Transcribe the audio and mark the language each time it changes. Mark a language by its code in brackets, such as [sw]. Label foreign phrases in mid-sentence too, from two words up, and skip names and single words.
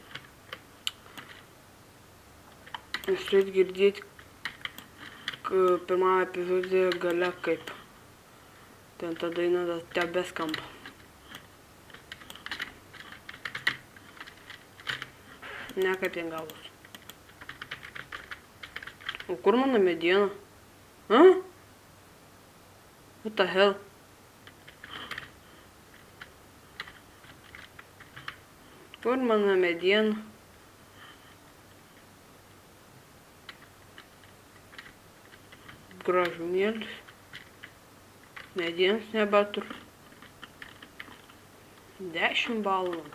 [lt] Jūs turėt girdėti pirmąją epizodę gale kaip. Ten ta daina tebeskamba. Ne kaip ten gavus. O kur mano mediena? [en] What the hell? [lt] Kur mano mediena? Gražumėlis. Medienos nebeturiu. 10 balų.